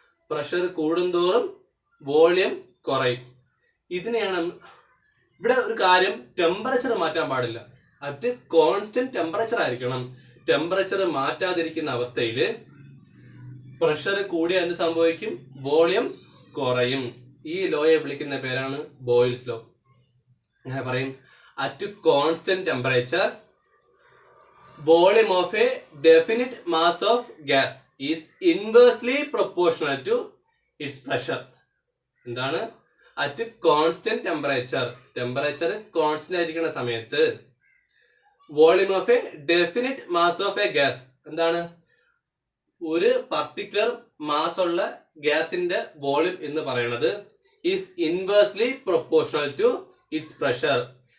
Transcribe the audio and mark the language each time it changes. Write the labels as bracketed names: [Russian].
[Malayalam] Pressure കൂടുന്തോറും volume കുറയും. ഇതിനെയാണ് ഇവിടെ ഒരു കാര്യം, ടെമ്പറേച്ചർ മാറ്റാൻ പാടില്ല. അത് കോൺസ്റ്റന്റ് ടെമ്പറേച്ചർ ആയിരിക്കണം. ടെമ്പറേച്ചർ മാറ്റാതിരിക്കുന്ന അവസ്ഥയിൽ പ്രഷർ കൂടിയ എന്ത് സംഭവിക്കും? വോളിയം കുറയും. ഈ ലോയെ വിളിക്കുന്ന പേരാണ് ബോയിൽസ് ലോ. അങ്ങനെ പറയും, [English] At constant temperature volume of a definite mass of gas is inversely proportional to its pressure. [Malayalam] എന്താണ്? [English] at constant temperature, [Malayalam] temperature constant ആയിരിക്കുന്ന സമയത്ത് [English] Volume of a definite mass of a gas, എന്താണ്? [Malayalam] ഒരു particular mass ഉള്ള ഗ്യാസിന്റെ volume എന്ന് പറയുന്നത് [English] Is inversely proportional to its pressure.